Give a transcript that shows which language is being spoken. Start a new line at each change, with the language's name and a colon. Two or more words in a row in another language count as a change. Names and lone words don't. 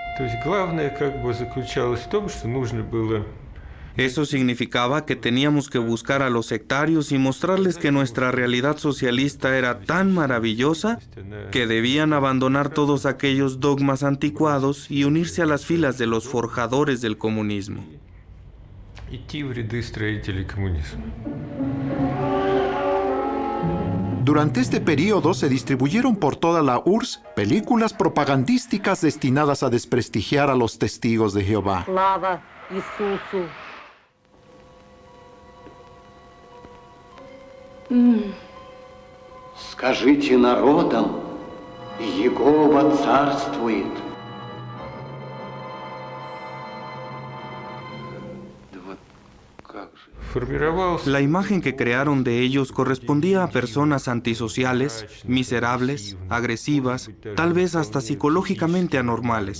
Spanish: Eso significaba que teníamos que buscar a los sectarios y mostrarles que nuestra realidad socialista era tan maravillosa que debían abandonar todos aquellos dogmas anticuados y unirse a las filas de los forjadores del comunismo. Durante este periodo se distribuyeron por toda la URSS películas propagandísticas destinadas a desprestigiar a los testigos de Jehová.
Russian: Скажите народам, Егова царствует.
Spanish: La imagen que crearon de ellos correspondía a personas antisociales, miserables, agresivas, tal vez hasta psicológicamente anormales.